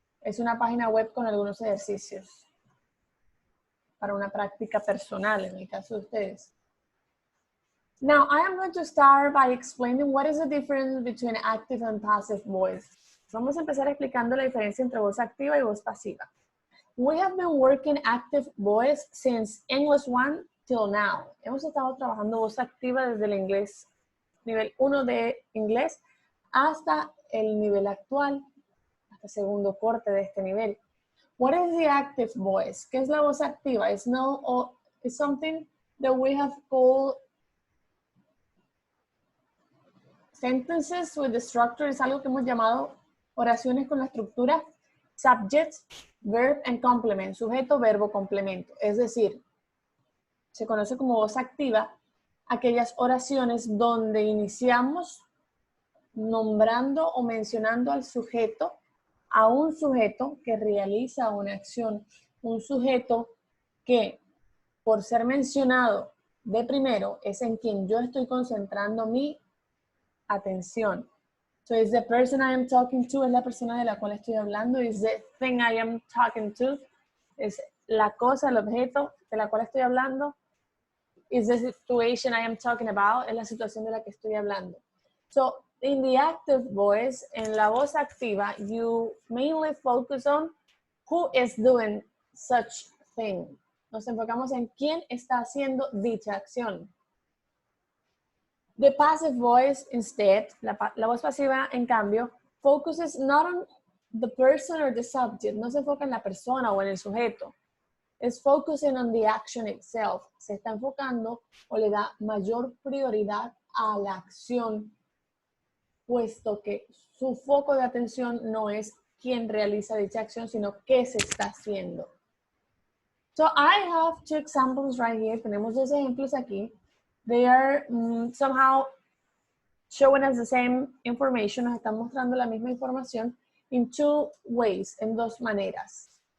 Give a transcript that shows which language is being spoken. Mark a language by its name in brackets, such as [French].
[Spanish] Es una página web con algunos ejercicios para una práctica personal en el caso de ustedes. [English] Now, I am going to start by explaining what is the difference between active and passive voice. [Spanish] Vamos a empezar explicando la diferencia entre voz activa y voz pasiva. [English] We have been working active voice since English 1 till now. [Spanish] Hemos estado trabajando voz activa desde el inglés, nivel 1 de inglés, hasta el nivel actual, hasta segundo corte de este nivel. [English] What is the active voice? [Spanish] ¿Qué es la voz activa? [English] It's something that we have called sentences with the structure. [Spanish] Es algo que hemos llamado oraciones con la estructura [English] subject, verb and complement, [Spanish] sujeto, verbo, complemento. Es decir, se conoce como voz activa aquellas oraciones donde iniciamos nombrando o mencionando al sujeto, a un sujeto que realiza una acción, un sujeto que por ser mencionado de primero es en quien yo estoy concentrando mi atención. [English] So is the person I am talking to, [Spanish] es la persona de la cual estoy hablando, [English] is the thing I am talking to, [Spanish] es la cosa, el objeto de la cual estoy hablando, [English] is the situation I am talking about, [Spanish] es la situación de la que estoy hablando. [English] So in the active voice, [Spanish] en la voz activa, [English] you mainly focus on who is doing such thing. [Spanish] Nos enfocamos en quién está haciendo dicha acción. [English] The passive voice, instead, [Spanish] la voz pasiva, en cambio, [English] focuses not on the person or the subject, [Spanish] no se enfoca en la persona o en el sujeto. [English] It's focusing on the action itself. [Spanish] Se está enfocando o le da mayor prioridad a la acción, puesto que su foco de atención no es quién realiza dicha acción, sino qué se está haciendo. [English] So I have 2 examples right here. [Spanish] Tenemos 2 ejemplos aquí. [English] They are somehow showing us the same information. [Spanish] Nos están mostrando la misma información [English] in 2 ways, [Spanish] en 2 maneras.